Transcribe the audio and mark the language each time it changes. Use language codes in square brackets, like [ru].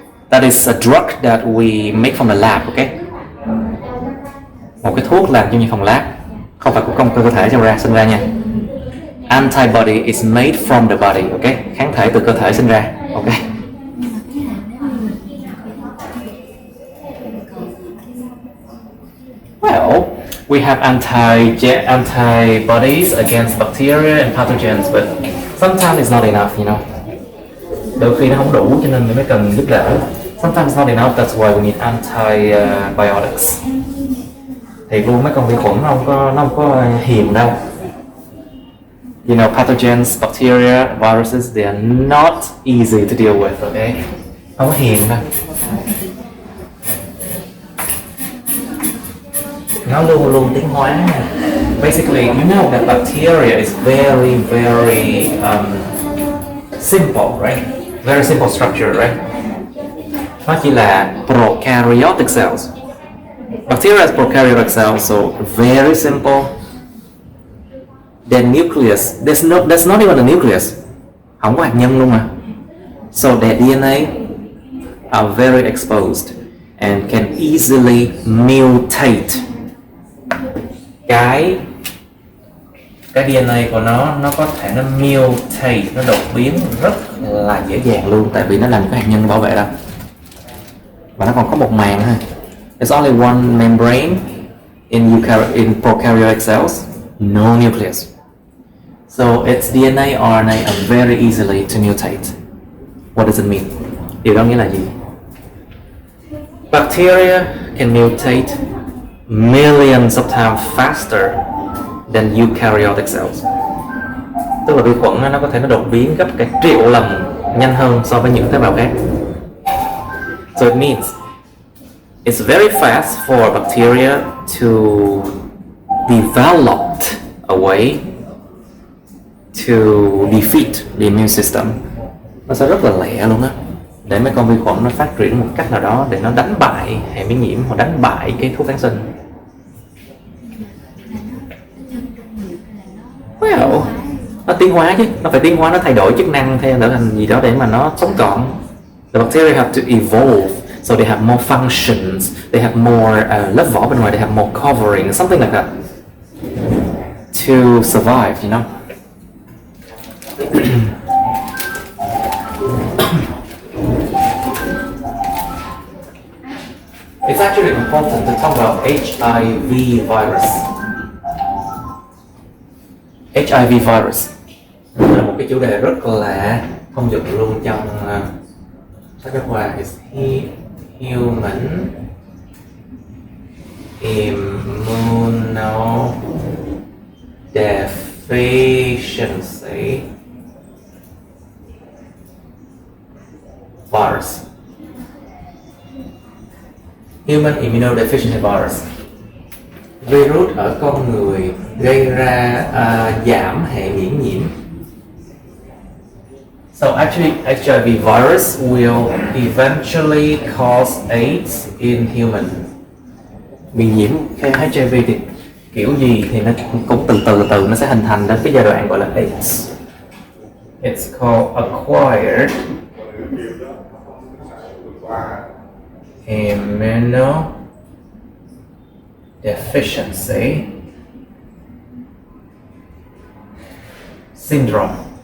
[en] That is a drug that we make from the lab. Okay? [vi] Một cái thuốc làm trong phòng lab, không phải của cơ thể sinh ra nha. [en] Antibody is made from the body. Okay? [vi] Kháng thể từ cơ thể sinh ra. [en] Okay? Well, we have antibodies against bacteria and pathogens, but sometimes it's not enough, you know. [vi] Đôi khi nó không đủ cho nên mới cần giúp đỡ. [en] Sometimes it's not enough, that's why we need antibiotics. [vi] Thì luôn mấy con vi khuẩn nó không có hiền đâu. [en] You know, pathogens, bacteria, viruses, they are not easy to deal with, okay? [vi] Không có hiền đâu. Nó luôn tiến hóa. [en] Basically, you know that bacteria is very simple, right? Very simple structure, right? [vi] Nó chỉ là prokaryotic cells. [en] Bacteria is prokaryotic cells, so very simple. The nucleus, that's not even a nucleus. [vi] Không có hạt nhân luôn mà. [en] So their DNA are very exposed and can easily mutate. [vi] Cái DNA của nó có thể nó mutate, nó đột biến rất là dễ dàng luôn, tại vì nó làm cái hạt nhân bảo vệ đó. Và nó còn có một màng thôi. [en] There's only one membrane in prokaryotic cells, no nucleus. So its DNA, RNA are very easily to mutate. What does it mean? [vi] Điều đó nghĩa là gì? [en] Bacteria can mutate millions of times faster than eukaryotic cells. [vi] Tức là vi khuẩn nó có thể nó đột biến gấp cả triệu lần nhanh hơn so với những tế bào khác. [en] So it means it's very fast for bacteria to develop a way to defeat the immune system. [vi] Nó sẽ rất là lẹ luôn á, để mấy con vi khuẩn nó phát triển một cách nào đó để nó đánh bại hệ miễn nhiễm hoặc đánh bại cái thuốc kháng sinh. Well, nó tiến hóa chứ, nó phải tiến hóa, nó thay đổi chức năng theo trở thành gì đó để mà nó sống còn. [en] The bacteria have to evolve, so they have more functions, they have more [vi] lớp vỏ bên ngoài, [en] they have more covering, something like that, to survive, you know. It's actually important to talk about HIV virus. HIV virus. [vi] Đây là một cái chủ đề rất là thông dụng luôn trong sách giáo khoa. [en] Human immunodeficiency virus. Human immunodeficiency virus. [vi] Virus ở con người gây ra giảm hệ miễn nhiễm. [en] So actually, HIV virus will eventually cause AIDS in human. [vi] Bị nhiễm cái HIV thì kiểu gì thì nó cũng từ từ nó sẽ hình thành đến cái giai đoạn gọi là AIDS. [en] It's called acquired immunodeficiency syndrome.